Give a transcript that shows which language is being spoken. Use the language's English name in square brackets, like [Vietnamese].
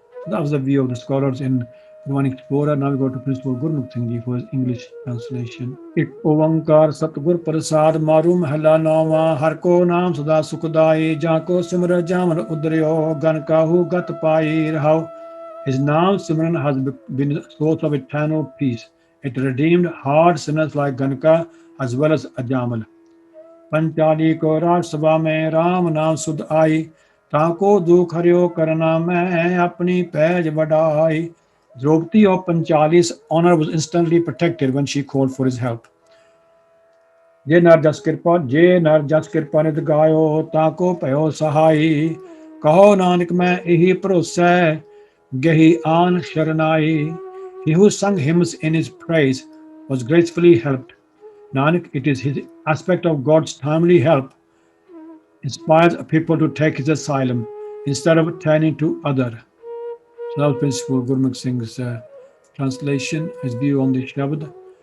[English] That was the view of the scholars in One Explorer. Now we go to Principal Gurmukh Singh Ji for his English translation. [Punjabi] ਇੱਕ ਓੰਕਾਰ ਸਤਿਗੁਰ ਪ੍ਰਸਾਦ ਮਾਰੂ ਮਹਲਾ ਨੌਵਾਂ। ਹਰ ਕੋ ਨਾਮ ਸਦਾ ਸੁਖਦਾਈ, ਜਾਂ ਕੋ ਸਿਮਰ ਜਾਮਨ ਉਦਰਿਓ ਗਨ ਕਾਹੂ ਗਤ ਪਾਈ। ਰਹਾਉ। [English] His name Simran has been a source of eternal peace. It redeemed hard sinners like Ganka as well as Ajamal. [Hindi] Panchali को राज सभा में राम नाम सुध आई, ताको दुख हरियो करना मैं अपनी पैज बढ़ाई. [English] Draupadi of Panchali's honor was instantly protected when she called for his help. [Hindi] जे नर जस कृपा नित गायो ताको भयो सहाई. कहो नानक मैं यही भरोसा गही आन शरनाई. [English] He who sung hymns in his praise was gracefully helped. Nanak, it is his aspect of God's timely help inspires people to take his asylum instead of turning to other. So that was Principal Gurmukh Singh's translation, his view on the Shabad.